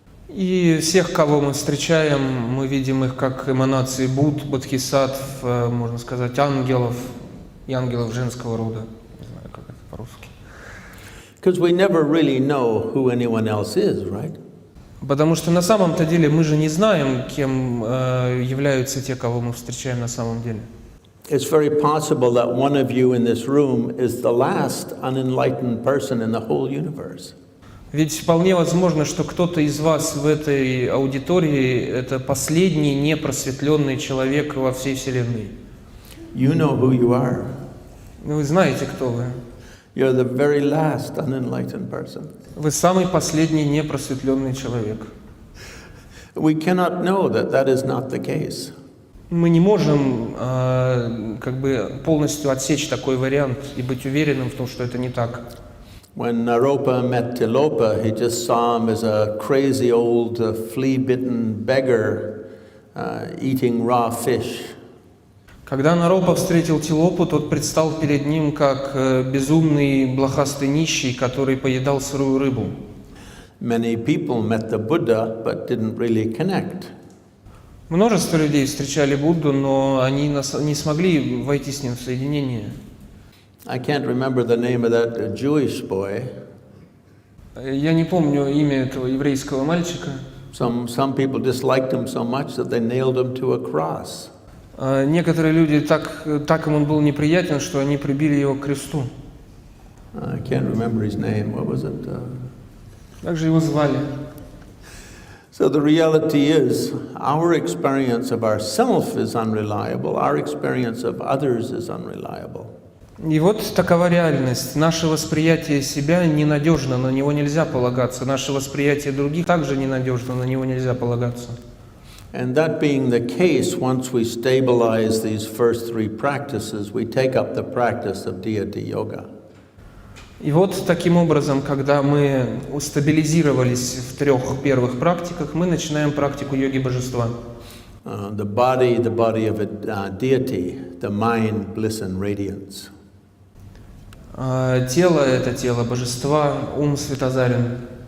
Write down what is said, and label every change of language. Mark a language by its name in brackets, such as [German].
[Russian] И всех, кого мы встречаем, мы видим их как эманации Будд, Бодхисаттв, можно сказать, ангелов и ангелов женского рода. Не знаю, как это по-русски. [English] Because we never really know who anyone else is, right? [Russian] Потому что на самом-то деле мы же не знаем, кем являются те, кого мы встречаем на самом деле. [English] It's very possible that one of you in this room is the last unenlightened person in the whole universe. [Russian] Ведь вполне возможно, что кто-то из вас в этой аудитории – это последний непросветленный человек во всей Вселенной. [English] You know who you are. [Russian] Вы знаете, кто вы. [English] You're the very last unenlightened person. [Russian] Вы самый последний непросветленный человек. [English] We cannot know that that is not the case. [Russian] Мы не можем как бы полностью отсечь такой вариант и быть уверенным в том, что это не так. [English] When Naropa met Tilopa, he just saw him as a crazy old flea-bitten beggar eating raw fish. [Russian] Когда Наропа встретил Тилопу, тот предстал перед ним как безумный блохастый нищий, который поедал сырую рыбу. [English] Many people met the Buddha, but didn't really connect. [Russian] Множество людей встречали Будду, но они не смогли войти с ним в соединение. [English] I can't remember the name of that Jewish boy. [Russian] Я не помню имя этого еврейского мальчика. [English] Some people disliked him so much that they nailed him to a cross. [Russian] Некоторые люди так им он был неприятен, что они прибили его к кресту. [English] I can't remember his name. What was it? [Russian] Как же его звали? [English] So the reality is, our experience of ourself is unreliable. Our experience of others is unreliable. [Russian] И вот такова реальность. Наше восприятие себя ненадежно, на него нельзя полагаться. Наше восприятие других также ненадежно, на него нельзя полагаться. [English] And that being the case, once we stabilize these first three practices, we take up the practice of deity yoga. [Russian] И вот таким образом, когда мы стабилизировались в трех первых практиках, мы начинаем практику йоги божества. [English] The body of a deity, the mind, bliss and radiance. [Russian] Тело – это тело божества, ум светозарен.